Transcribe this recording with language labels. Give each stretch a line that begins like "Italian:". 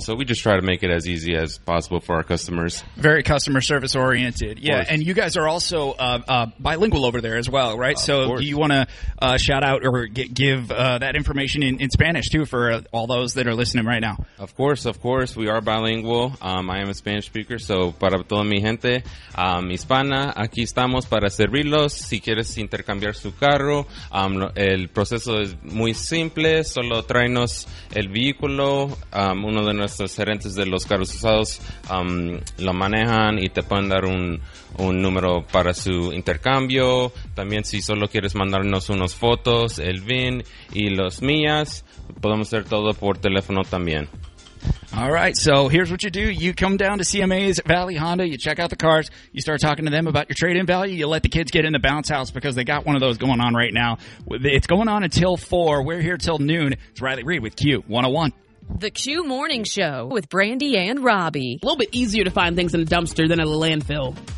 English: So we just try to make it as easy as possible for our customers. Very customer service oriented. Yeah, and you guys are also bilingual over there as well, right? So do you want to shout out or give that information in Spanish too for all those that are listening right now? Of course. We are bilingual. I am a Spanish speaker.
Spanish: So para toda mi gente hispana, aquí estamos para servirlos. Si quieres intercambiar su carro, el proceso es muy simple. Solo tráenos el vehículo. Uno de nuestros gerentes de los carros usados lo manejan y te pueden dar un número para su intercambio. También si solo quieres mandarnos unas fotos, el VIN y las millas, podemos hacer todo por teléfono también.
English: All right, so here's what you do. You come down to CMA's Valley Honda. You check out the cars. You start talking to them about your trade-in value. You let the kids get in the bounce house because they got one of those going on right now. It's going on until 4. We're here till noon. It's Riley Reed with Q101. The Q Morning Show with Brandy and Robbie. A little bit easier to find things in a dumpster than at a landfill.